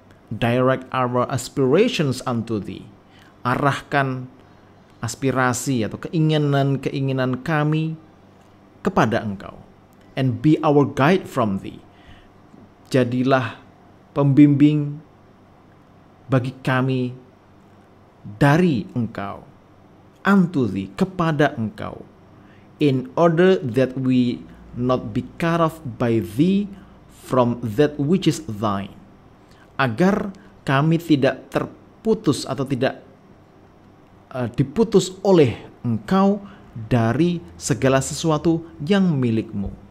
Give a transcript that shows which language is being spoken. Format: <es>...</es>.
<en>Direct our aspirations unto Thee.</en> <id>Arahkan aspirasi atau keinginan-keinginan kami kepada Engkau.</id> <en>And be our guide from Thee.</en> <id>Jadilah pembimbing bagi kami dari Engkau.</id> <en>Unto Thee,</en> <id>kepada Engkau.</id> <en>In order that we not be cut off by Thee from that which is Thine.</en> <id>Agar kami tidak terputus atau tidak diputus oleh Engkau dari segala sesuatu yang milikmu.</id>